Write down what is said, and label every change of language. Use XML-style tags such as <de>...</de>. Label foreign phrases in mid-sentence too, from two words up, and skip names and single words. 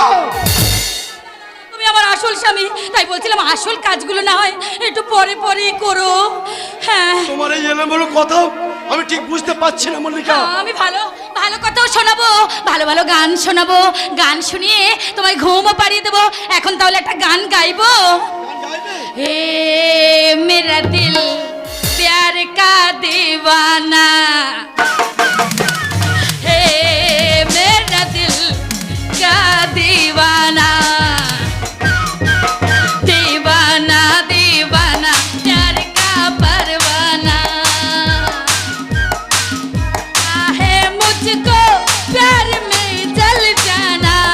<bn>তুমি আমার আসল স্বামী, তাই বলছিলাম আসল কাজগুলো না হয় একটু পরে পরে করো। হ্যাঁ তোমার এই এলোমেলো কথা আমি ঠিক বুঝতে পারছি না মল্লিকা। আমি ভালো ভালো কথাও শোনাবো, ভালো ভালো গান শোনাবো, গান শুনিয়ে তোমায় ঘুমও পাড়িয়ে দেবো। এখন তাহলে একটা গান গাইবো।</bn> <hi>हे मेरा दिल प्यार का दीवाना, हे मेरा दिल का दीवाना, दीवाना दीवाना प्यार का परवाना, है मुझको प्यार में जल जाना,</hi>